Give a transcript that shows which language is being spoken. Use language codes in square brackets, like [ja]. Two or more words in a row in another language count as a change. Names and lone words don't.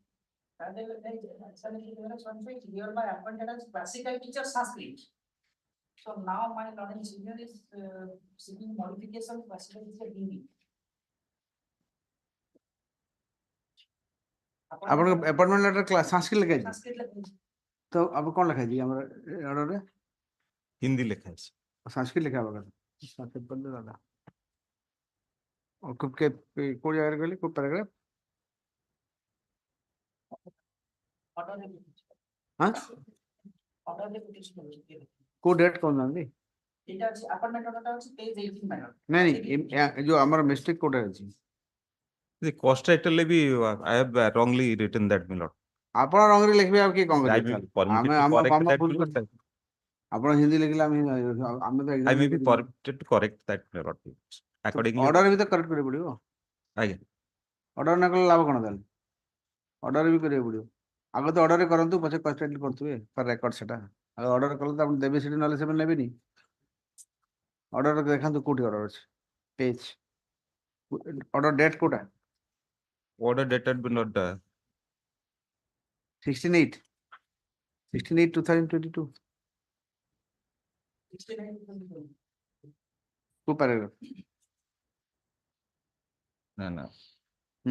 [en] Hereby appointed as classical teacher Sanskrit. So now my learned senior is seeking modification facility is DB. [or] ଆପଣଙ୍କ [en] appointment letter class sanskrit [or] ଲେଖା ହେଇଛି [en] Sanskrit language. [or] ତ ଆପଣ କଣ ଲେଖା ହେଇଛି ଆମର ଅର୍ଡରରେ ହିନ୍ଦୀ ଲେଖା ହେଇଛି sanskrit ଲେଖା ହବା କଥା sanskrit ପଢିଲେ ଦାଦା କୋଉ ଜାଗାରେ କହିଲେ କୋଉ paragraph [en] Order repetition. [or] ହଁ [en] Order repetition होची. [or] କୋଉ ଡେଟ୍ କରୁନାହାନ୍ତି [bn] এটা আছে [en] appointment order [bn] আছে page 18 ম্যাডাম [or] ନାଇଁ ନାଇଁ ଯୋଉ ଆମର ମିଷ୍ଟେକ୍ କୋଉଟା ଅଛି [en] The cost title [or] ଲେ ବି [en] I have wrongly written that, my lord. [or] ଆପଣ ରଙ୍ଗରେ ଲେଖିବେ ଆଉ କିଏ କଣ [en] I [or] କରିବେ [en] may be permitted [or] ଆମେ [en] to [or] ଆମ [en] correct [or] କାମ [en] that, [or] ଭୁଲ [en] my [or] କରିଛୁ [en] lord. [or] ଆପଣ ହିନ୍ଦୀ ଲେଖିଲେ ଆମେ ଆମେ ତ [en] I may be ଏକ୍ସାମ୍ permitted to correct that, my lord. Accordingly, [or] ଅର୍ଡର ବି ତ କରେକ୍ଟ କରିବାକୁ ପଡିବ ଆଜ୍ଞା ଅର୍ଡର ନ କଲେ ଲାଭ କଣ ତାହେଲେ ଅର୍ଡର ବି କରିବାକୁ ପଡିବ ଆଗ ତ ଅର୍ଡର କରନ୍ତୁ ପଛେ କନଷ୍ଟାଣ୍ଟ କରୁଥିବେ [en] for record [or] ସେଟା ଆଉ ଅର୍ଡର କଲେ ତ ଆପଣ ଦେବେ ସେଠି ନହେଲେ ସେମାନେ ନେବେନି ଅର୍ଡର ଦେଖାନ୍ତୁ କୋଉଠି ଅର୍ଡର ଅଛି ପେଜ ଅର୍ଡର ଡେଟ୍ କୋଉଟା [en] order dated, my lord. [or] 16/8 16/8/2022 କୋଉ paragraph ନା ନା ହୁଁ